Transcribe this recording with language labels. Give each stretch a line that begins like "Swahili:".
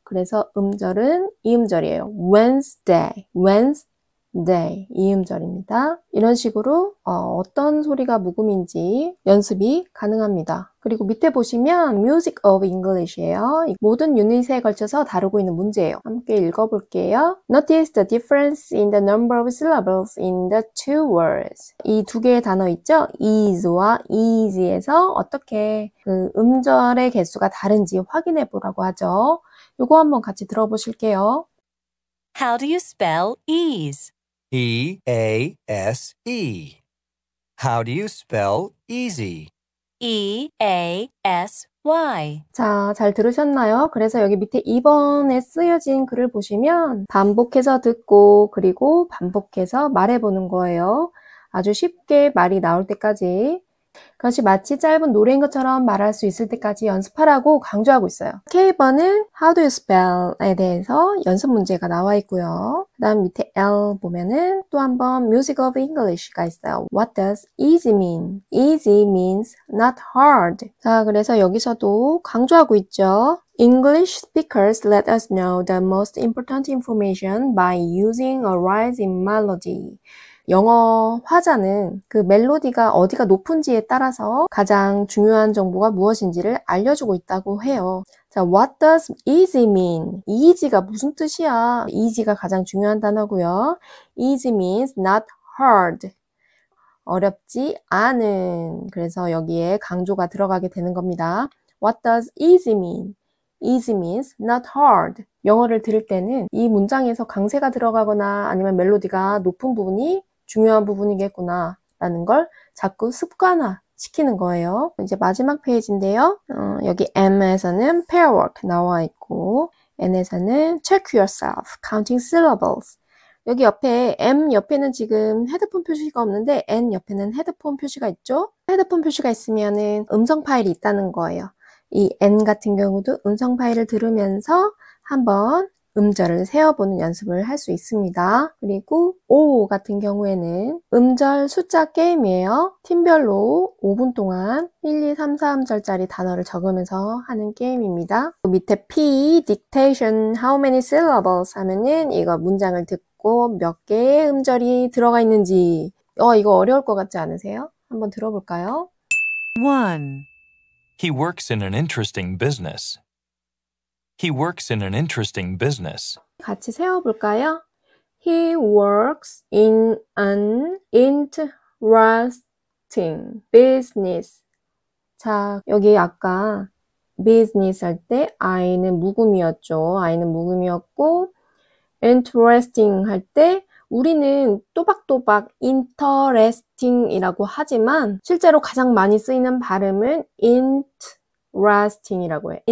Korean: 그래서 음절은 이 음절이에요.
English: Wednesday. Wednesday.
Korean: 이 음절입니다. 이런 식으로 어떤 소리가 묵음인지 연습이 가능합니다. 그리고 밑에 보시면 Music of English예요. 모든 유닛에 걸쳐서 다루고 있는 문제예요. 함께 읽어볼게요.
English: Notice the difference in the number of syllables in the two words.
Korean: 이 두 개의 단어 있죠? is와 easy에서 어떻게 그 음절의 개수가 다른지 확인해 보라고 하죠. 이거 한번 같이 들어보실게요.
English: How do you spell ease? E-A-S-E. How do you spell easy? E-A-S-Y.
Korean: 자, 잘 들으셨나요? 그래서 여기 밑에 2번에 쓰여진 글을 보시면 반복해서 듣고 그리고 반복해서 말해보는 거예요. 아주 쉽게 말이 나올 때까지. 그것이 마치 짧은 노래인 것처럼 말할 수 있을 때까지 연습하라고 강조하고 있어요. K번은 How do you spell에 대해서 연습 문제가 나와 있고요. 그 다음 밑에 L 보면은 또 한 번 Music of English가 있어요.
English: What does easy mean? Easy means not hard.
Korean: 자, 그래서 여기서도 강조하고 있죠.
English: English speakers let us know the most important information by using a rising melody.
Korean: 영어 화자는 그 멜로디가 어디가 높은지에 따라서 가장 중요한 정보가 무엇인지를 알려주고 있다고 해요.
English: 자, what does easy mean?
Korean: easy가 무슨 뜻이야? easy가 가장 중요한 단어고요.
English: easy means not hard.
Korean: 어렵지 않은. 그래서 여기에 강조가 들어가게 되는 겁니다.
English: What does easy mean? Easy means not hard.
Korean: 영어를 들을 때는 이 문장에서 강세가 들어가거나 아니면 멜로디가 높은 부분이 중요한 부분이겠구나 라는 걸 자꾸 습관화 시키는 거예요. 이제 마지막 페이지인데요. 여기 M에서는 pair work 나와 있고 N에서는 check yourself, counting syllables. 여기 옆에 M 옆에는 지금 헤드폰 표시가 없는데 N 옆에는 헤드폰 표시가 있죠. 헤드폰 표시가 있으면은 음성 파일이 있다는 거예요. 이 N 같은 경우도 음성 파일을 들으면서 한번 음절을 세어보는 연습을 할 수 있습니다. 그리고 O 같은 경우에는 음절 숫자 게임이에요. 팀별로 5분 동안 1, 2, 3, 4음절짜리 단어를 적으면서 하는 게임입니다. 밑에 P, dictation, how many syllables 하면은 이거 문장을 듣고 몇 개의 음절이 들어가 있는지 이거 어려울 것 같지 않으세요? 한번 들어볼까요?
English: 1, He works in an interesting business. He works in an interesting business.
Korean: 같이 세워볼까요?
English: He works in an interesting business.
Korean: 자, 여기 아까 business 할 때 I는 묵음이었죠. I는 묵음이었고 interesting 할 때 우리는 또박또박 interesting이라고 하지만 실제로 가장 많이 쓰이는 발음은 interesting이라고 해요.